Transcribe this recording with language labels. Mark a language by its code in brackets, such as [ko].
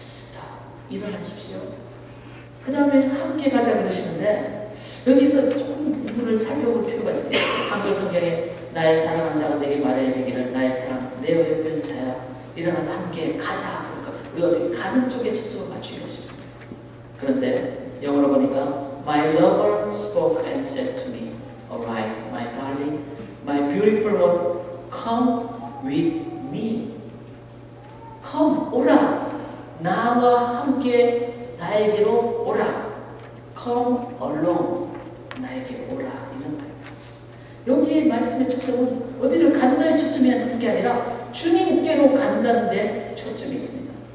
[ko] 자, 일어나십시오. 그 다음에 함께 가자 그러시는데 여기서 조금 부분을 살펴볼 필요가 있습니다. 한글 성경에 나의 사랑하는 자가 내게 말해 이르기를 나의 사랑 내 옆에 자야 일어나서 함께 가자. 그러니까 우리가 어떻게 가는 쪽에 초점을 맞추기가 쉽습니다. 그런데 영어로 보니까 [en] My lover spoke and said to me, Arise, my darling, my beautiful one, come with me. Come, [ko] 오라. 나와 함께 나에게로 오라. [en] Come alone. [ko] 나에게로 오라. 이런 말입니다. 여기에 말씀의 초점은 어디를 간다의 초점이 있는 게 아니라 주님께로 간다는 데 초점이 있습니다.